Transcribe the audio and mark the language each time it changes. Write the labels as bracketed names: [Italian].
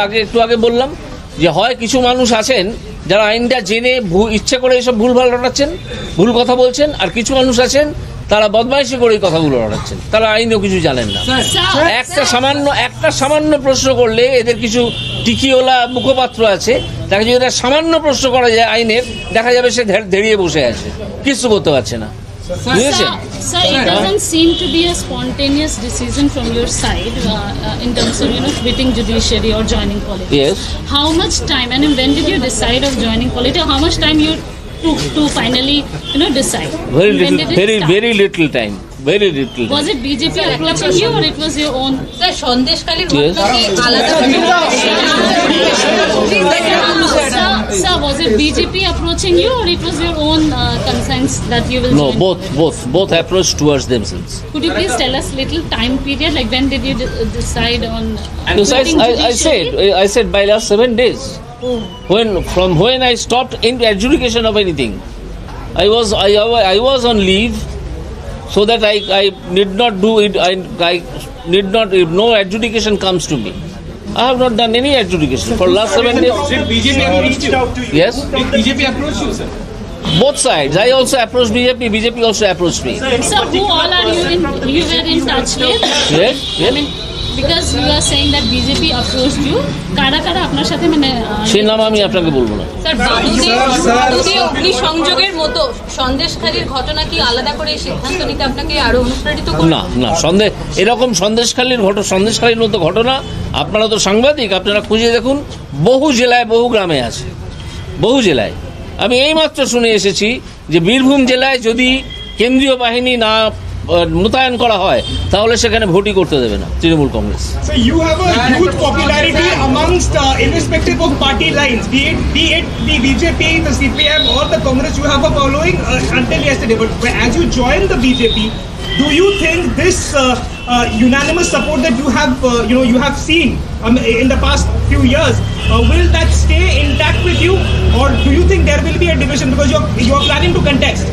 [Bangla] একটু আগে বললাম যে হয় কিছু মানুষ আছেন যারা আইনটা জেনে ইচ্ছে করে এসব ভুলভাল রটাচ্ছেন, ভুল কথা বলছেন, আর কিছু মানুষ আছেন তারা বদমাইশি করে কথাগুলো রটাচ্ছেন, তারা আইনও কিছু জানেন না। একটা সামান্য প্রশ্ন করলে এদের কিছু টিকিওয়ালা মুখপাত্র আছে, তাকে যদি একটা সামান্য প্রশ্ন করা যায় আইনের, দেখা যাবে সে ধেড়িয়ে বসে আছে, কিছু করতে পারছে না। [English] Sir, it doesn't seem to be a spontaneous decision from your side in terms of quitting judiciary or joining politics. Yes. How much time, and when did you decide of joining politics? How much time you took to finally decide? Very little time. Very little. Was it BJP approaching you or it was your own? [Bangla] Sir, সন্দেশখালীর ঘটনাকে আলাদা [English] Sir, was it BJP approaching you or it was your own concerns that you will No, join? both approach towards themselves. Could you please tell us little time period, like when did you decide on I said by last 7 days. From when I stopped in adjudication of anything. I was on leave, so that I need not do it. I need not, if no adjudication comes to me. I have not done any adjudication for last 7 days. Did BJP reach out to you? Yes. Did BJP approach you, sir? Both sides. I also approached BJP also approached me. So who all are you were in touch with? Yes. I mean, because you are saying that BJP approached you, [Bangla] কারা আপনার সাথে সেই নাম আমি আপনাকে বলবো না। Sir, বাদুদে অগ্নিসংযোগের মতো সন্দেশখালীর ঘটনা কি আলাদা করে সিদ্ধান্ত নিতে আপনাকে আরো অনুপ্রাণিত করে? না, এরকম সন্দেশখালীর মতো ঘটনা, আপনারা তো সাংবাদিক, আপনারা খুঁজে দেখুন, বহু জেলায় বহু গ্রামে আছে, বহু জেলায়। আমি এইমাত্র শুনে এসেছি যে বীরভূম জেলায় যদি কেন্দ্রীয় বাহিনী না মোতায়েন করা হয় তাহলে সেখানে ভোটই করতে দেবে না Trinamool Congress. [English] So you have a huge popularity amongst irrespective of party lines, be it the BJP, the CPM or the Congress. You have a following until yesterday, but as you join the BJP, do you think this unanimous support that you have seen in the past few years, will that stay intact with you, or do you think there will be a division because you are planning to contest?